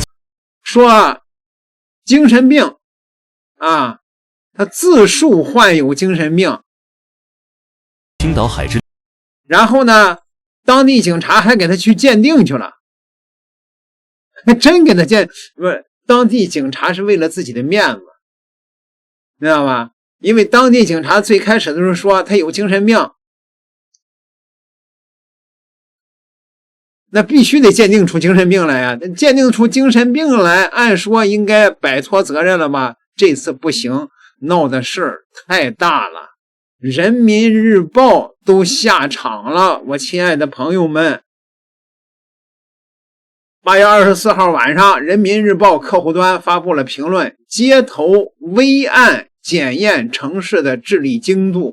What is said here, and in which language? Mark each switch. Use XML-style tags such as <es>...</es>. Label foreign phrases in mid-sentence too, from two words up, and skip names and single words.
<zh>說精神病啊，他自述患有精神病。青島海之，然後呢，當地警察還給他去鑑定去了。真给他不是，當地警察是為了自己的面子，知道吧？因為當地警察最開始的時候說他有精神病，那必須得鑑定出精神病來呀！鑑定出精神病來，按說應該擺脫責任了吧？這次不行，鬧的事兒太大了，人民日報都下場了，我親愛的朋友們。8月24號晚上，人民日報客戶端發布了評論：街頭微案檢驗城市的治理精度。</zh>